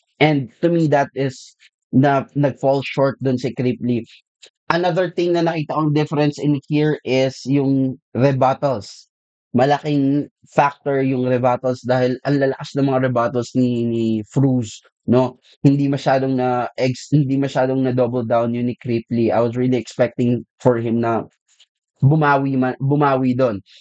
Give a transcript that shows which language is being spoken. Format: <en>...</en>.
<en>And to me, that is</en> <tl>na nag-fall short dun</tl> <en>si Kripley. Another thing</en> <tl>na nakita kong</tl> <en>difference in here is yung rebuttals.</en> <tl>Malaking factor yung rebuttals dahil ang lalakas ng mga rebuttals ni Fruz, no? Hindi masyadong na double down yun ni Kripley.</tl> <en>I was really expecting for him</en> <tl>na bumawi doon.</tl>